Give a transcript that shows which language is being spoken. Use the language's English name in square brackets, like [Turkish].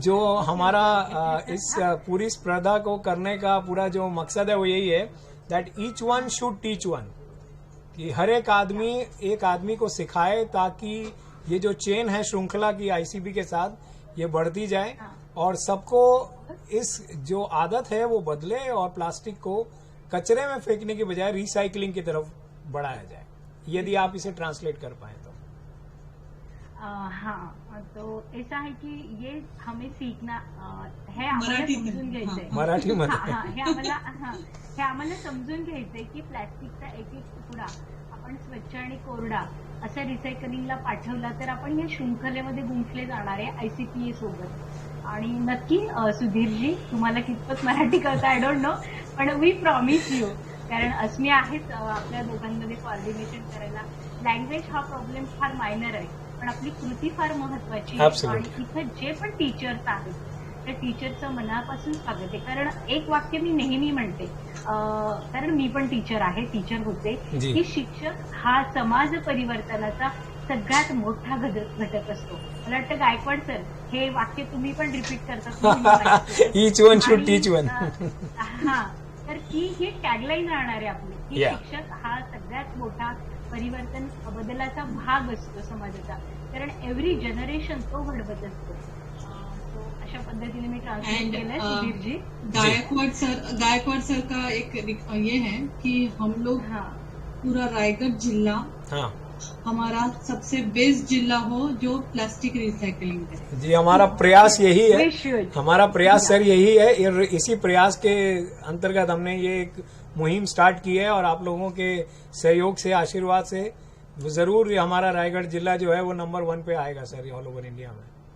[Hindi] जो हमारा इस पूरी स्पर्धा को करने का पूरा जो मकसद है वो यही है [English] that each one should teach one, [Hindi] कि हर एक आदमी को सिखाए ताकि ये जो चेन है श्रृंखला की आईसीबी के साथ ये बढ़ती जाए और सबको इस जो आदत है वो बदले और प्लास्टिक को कचरे में फेंकने की बजाय रिसाइकलिंग की तरफ बढ़ाया जाए. यदि आप इसे ट्रांसलेट कर पाए तो. हाँ, तो ऐसा है कि ये हमें सीखना है, [Marathi] आम्हाला समजून घ्यायचंय. मराठीमध्ये हे आम्हाला समजून घ्यायचंय की प्लॅस्टिकचा एक तुकडा आपण स्वच्छ आणि कोरडा असा रिसायकलिंगला पाठवला तर आपण या शृंखलेमध्ये गुंफले जाणार आहे ICPA सोबत. आणि नक्की सुधीरजी, तुम्हाला कितपत मराठी कळतं [English] I don't know, [Marathi] पण [English] we promise you, [Marathi] कारण अस्मी आहेच आपल्या दोघांमध्ये कोऑर्डिनेशन करायला. लँग्वेज हा प्रॉब्लेम फार मायनर आहे, पण आपली कृती फार महत्वाची आहे. आणि इथं जे पण टीचर्स आहेत त्या टीचरचं मनापासून स्वागत आहे. कारण एक वाक्य मी नेहमी म्हणते, कारण मी पण टीचर आहे, टीचर होते, की शिक्षक हा समाज परिवर्तनाचा सगळ्यात मोठा घटक असतो. मला वाटतं गायकवाड सर हे वाक्य तुम्ही पण रिपीट करतात. [English] Each one should teach one. [Marathi] हा, तर ही टॅगलाईन राहणार आहे आपली, की शिक्षक हा सगळ्यात मोठा परिवर्तन बदलाचा भाग असतो समाजाचा, कारण [English] every generation [Marathi] तो घडवत असतो. अशा पद्धतीने मी ट्रान्सलेट केलंय सुधीरजी. [Hindi] गायकवाड सर का एक ये है कि हम लोग पूरा रायगढ़ जिला हमारा सबसे बेस्ट जिला हो जो प्लास्टिक रिसाइकलिंग है. जी, हमारा प्रयास यही है. हमारा प्रयास सर यही है. इसी प्रयास के अंतर्गत हमने ये एक मुहिम स्टार्ट की है और आप लोगों के सहयोग से, आशीर्वाद से जरूर हमारा रायगढ़ जिला जो है वो नंबर 1 पे आएगा सर ऑल ओवर इंडिया में.